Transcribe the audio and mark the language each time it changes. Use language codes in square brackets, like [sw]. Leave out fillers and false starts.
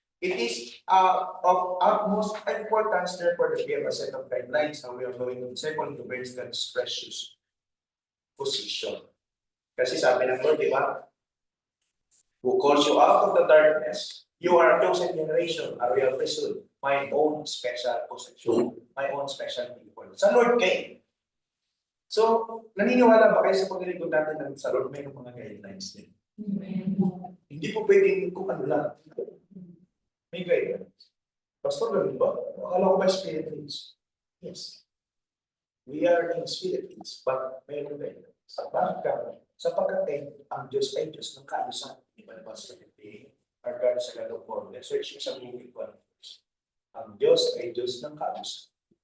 [en] It is of utmost importance, therefore, that we have a set of guidelines how we are going to disciple to bring God's precious position. [tl] Kasi sabi ng Lord, di ba? [en] Who calls you out of the darkness, you are a chosen generation, a royal priesthood, my own special possession, my own special people. [tl] Sa Lord kayo. So, naniniwala ba kayo sa paglilingkod natin sa Lord, may mga guidelines din? Hindi po pwedeng kung ano lang. May guidelines. Pastor, ganun ba? Akala ko ba spirit leads? [en] Yes. We are in spirit leads, but may guidelines. [tl] Bakit ka? Sapagkat ang Diyos ay Diyos ng kaayusan. Iba ba sa hindi? [en] Our God is a God of order. [tl] Search mo sa Google ko. Ang Diyos ay Diyos ng kaayusan.